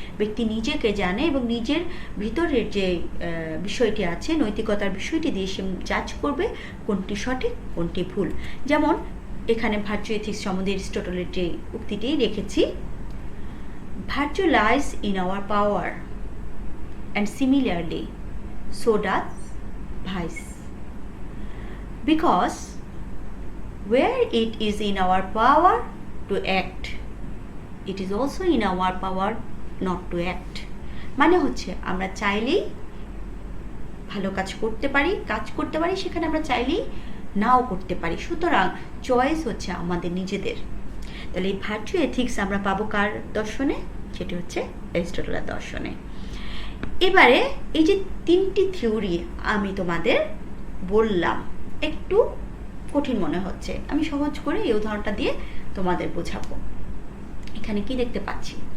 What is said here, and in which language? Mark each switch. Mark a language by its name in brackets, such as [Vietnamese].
[Bangla] ব্যক্তি নিজেকে জানে এবং নিজের ভিতরের যে বিষয়টি আছে, নৈতিকতার বিষয়টি দিয়ে সে জাজ করবে কোনটি সঠিক কোনটি ভুল। যেমন এখানে ভার্চু এথিক্স সম্বন্ধে অ্যারিস্টটলের যে উক্তিটি রেখেছি, [English] Virtue lies in our power and similarly so does vice, because where it is in our power to act, it is also in our power not to act. [Bangla] মানে হচ্ছে আমরা চাইলেই ভালো কাজ করতে পারি, সেখানে আমরা চাইলেই নাও করতে পারি। সুতরাং চয়েস হচ্ছে আমাদের নিজেদের। তাহলে এই ভার্চু এথিক্স আমরা পাবো কার দর্শনে? সেটি হচ্ছে অ্যারিস্টটলের দর্শনে। এবারে এই যে তিনটি থিওরি আমি তোমাদের বললাম, একটু কঠিন মনে হচ্ছে, আমি সহজ করে এই উদাহরণটা দিয়ে তোমাদের বোঝাবো। এখানে কি দেখতে পাচ্ছি?